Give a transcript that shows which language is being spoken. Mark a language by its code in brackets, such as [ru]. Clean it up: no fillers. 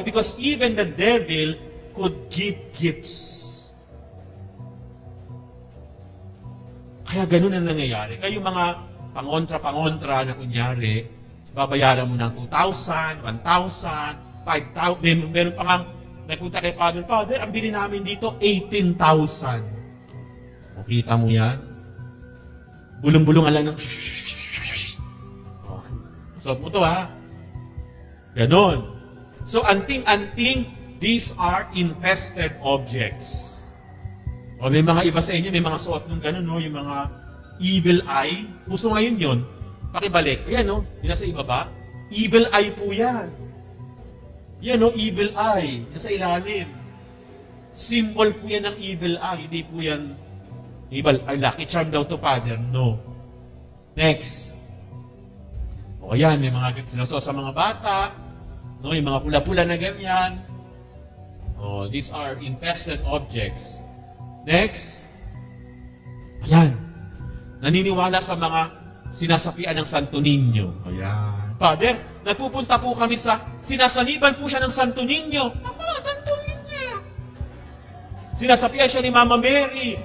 [en] Because even the devil could give gifts. [tl] Kaya ganun ang nangyayari. Kayo mga pangontra-pangontra na kunyari, babayaran mo ng 2,000, 1,000, 5,000, meron pa nga, nagpunta kay Father, ang bili namin dito, 18,000. Makita mo yan? Bulong-bulong lang ng so, mo to, ha? Ganon. [en] So, anting-anting, these are infested objects. [tl] O may mga iba sa inyo, may mga suot ng gano'n, no? Yung mga evil eye. Puso ngayon yun. Pakibalik. Ayan, no? Yung nasa ibaba. Evil eye po yan. Yan, no? Evil eye. Yan sa ilalim. Symbol po yan ng evil eye. Hindi po yan evil eye. Lucky charm daw to, Father. [en] No. Next. [tl] O ayan, may mga sinusuot sa mga bata. No? Yung mga pula-pula na ganyan. [en] O, these are infested objects. [tl] Next, ayan, naniniwala sa mga sinasapian ng Santo Niño. Ayan. Father, nagpupunta po kami sa, sinasaniban po siya ng Santo Niño. Ako, Santo Niño. Sinasapian siya ni Mama Mary.